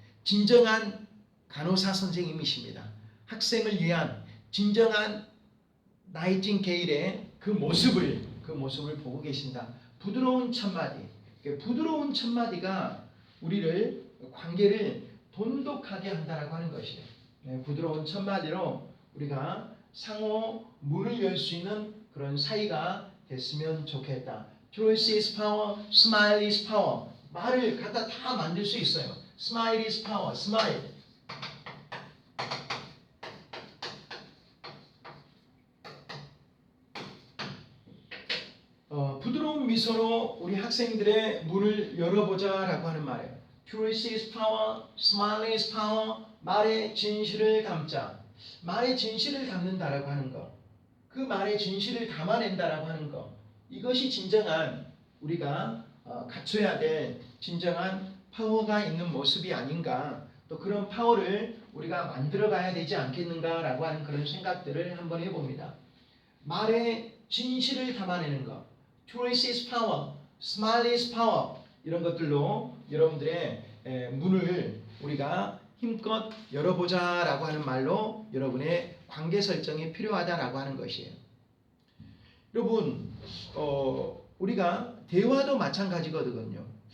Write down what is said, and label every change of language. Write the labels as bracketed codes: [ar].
[ko] 진정한 간호사 선생님이십니다. 학생을 위한 진정한 나이팅게일의 그 모습을 보고 계신다. 부드러운 첫마디. 부드러운 첫마디가 우리를 관계를 돈독하게 한다라고 하는 것이에요. 부드러운 첫마디로 우리가 상호 문을 열 수 있는 그런 사이가 됐으면 좋겠다. [en] Truth is power, smile is power. [ko] 말을 갖다 다 만들 수 있어요. [en] Smile is power, smile. [ko] 부드러운 미소로 우리 학생들의 문을 열어보자라고 하는 말이에요. [en] Truth is power, smile is power. [ko] 말의 진실을 담자. 말의 진실을 담는다라고 하는 것. 그 말의 진실을 담아낸다라고 하는 것. 이것이 진정한 우리가 갖춰야 될 진정한 파워가 있는 모습이 아닌가. 또 그런 파워를 우리가 만들어가야 되지 않겠는가라고 하는 그런 생각들을 한번 해봅니다. 말의 진실을 담아내는 것. [en] Truth is power, smile is power. [ko] 이런 것들로 여러분들의 문을 우리가 힘껏 열어보자라고 하는 말로 여러분의 관계 설정이 필요하다라고 하는 것이에요. 여러분, 우리가 대화도 마찬가지거든요.